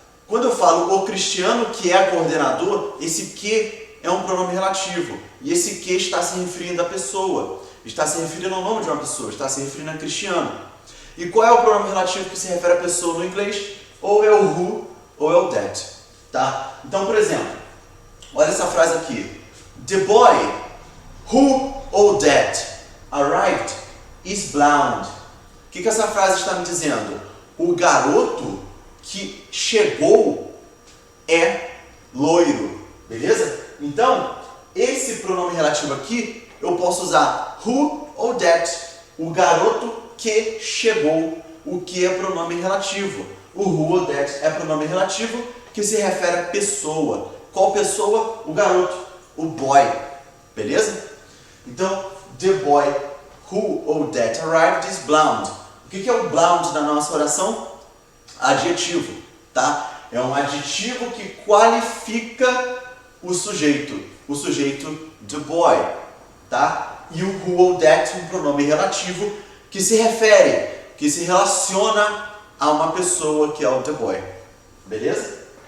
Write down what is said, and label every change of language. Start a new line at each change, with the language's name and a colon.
Portuguese: Quando eu falo o Cristiano, que é coordenador, esse que é um pronome relativo. E esse que está se referindo à pessoa. Está se referindo ao nome de uma pessoa, está se referindo a Cristiano. E qual é o pronome relativo que se refere à pessoa no inglês? Ou é o who ou é o that, tá? Então, por exemplo, olha essa frase aqui.
English: The boy who or that arrived is blind.
Portuguese: O que essa frase está me dizendo? O garoto que chegou é loiro, beleza? Então, esse pronome relativo aqui, eu posso usar who ou that. O garoto que chegou, o que é pronome relativo. O who ou that é pronome relativo que se refere à pessoa. Qual pessoa? O garoto, o boy, beleza? Então,
English: the boy who or that arrived is blind.
Portuguese: O que é o blind na nossa oração? Adjetivo, tá? É um adjetivo que qualifica o sujeito the boy, tá? E o who ou that, um pronome relativo que se refere, que se relaciona a uma pessoa que é o the boy, beleza?